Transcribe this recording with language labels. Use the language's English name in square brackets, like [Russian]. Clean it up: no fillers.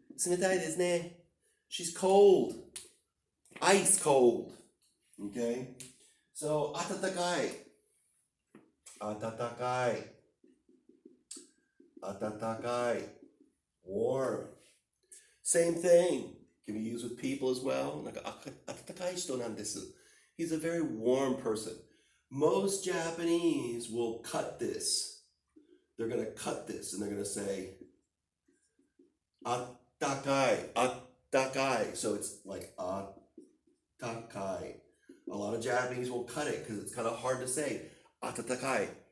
[Japanese] 冷たいですね. [English] She's cold. Ice cold. Okay? [Japanese] So, 温かい.温かい. [English] 温かい.Warm. Same thing. Can be used with people as well. [Japanese] なんか温かい人なんです. [English] He's a very warm person. Most Japanese will cut this. They're going to cut this and they're going to say あったかい, あったかい. So it's like あったかい. A lot of Japanese will cut it because it's kind of hard to say あたたかい.